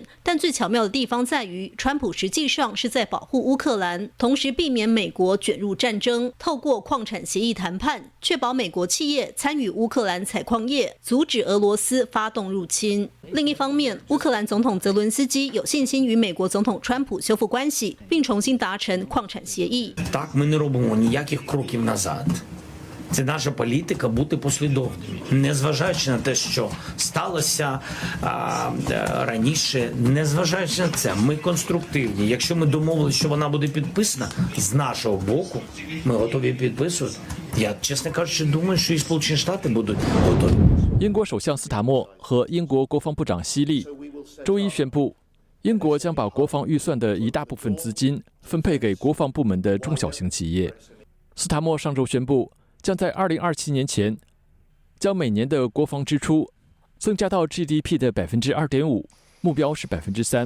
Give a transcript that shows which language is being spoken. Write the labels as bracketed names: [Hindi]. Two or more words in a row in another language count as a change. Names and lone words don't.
[Chinese] 但最巧妙的地方在于，川普实际上是在保护乌克兰，同时避免美国卷入战争，透过矿产协议谈判，确保美国企业参与乌克兰采矿业，阻止俄罗斯发动入侵。另一方面，乌克兰总统泽伦斯基有信心与美国总统川普修复关系，并重新达成矿产协议。 [Ukrainian] Так ми не робимо ніяких кроків назад. Це наша політика бути послідовними, незважаючи на те, що сталося раніше, незважаючи на це, ми конструктивні. Якщо ми домовилися, що вона буде підписана, з нашого боку, ми готові підписувати. Я, чесно кажучи, думаю, що і Сполучені Штати будуть готові. [Chinese] 英国首相斯塔默和英国国防部长希利周一宣布，英国将把国防预算的一大部分资金分配给国防部门的中小型企业。斯塔默上周宣布，将在2027年前将每年的国防支出增加到 GDP 的 2.5%， 目标是 3%。